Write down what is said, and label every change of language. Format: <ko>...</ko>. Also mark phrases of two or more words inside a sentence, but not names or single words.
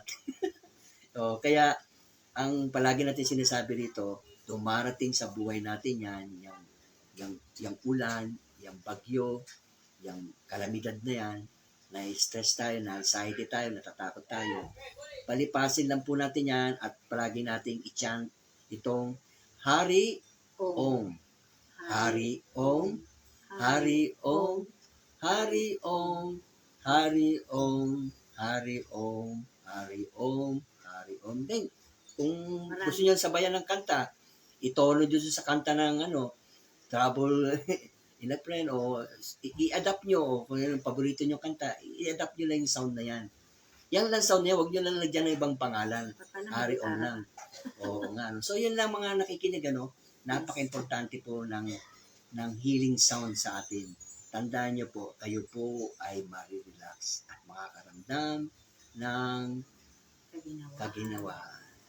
<tl>So, kaya, ang palagi natin sinasabi rito, dumarating sa buhay natin yan, yung ulan, yung bagyo, yung kalamidad na yan, na-stress tayo, na-anxiety tayo, natatakot tayo. Palipasin lang po natin yan at palagi nating i-chant itong Hari Om.</tl> <sa>Hari Om. Hari Om. Hari Om. Hari Om. Hari Om. Hari Om. Hari Om.</sa> <tl>Then, kung gusto niyo sabayan ng kanta, itono dito sa kanta ng Trouble in a Friend o i-adapt nyo o kung yung paborito nyo kanta, i-adapt nyo lang yung sound na yan. Yan lang sound niya, huwag nyo lang lagyan ng ibang pangalan. Hari Om lang. Oo nga. No? So yun lang mga nakikinig, napaka-importante po ng</tl> <en>healing sound</en> <tl>sa atin. Tandaan nyo po, kayo po ay marirelax at makakaramdam ng kaginawaan.</tl>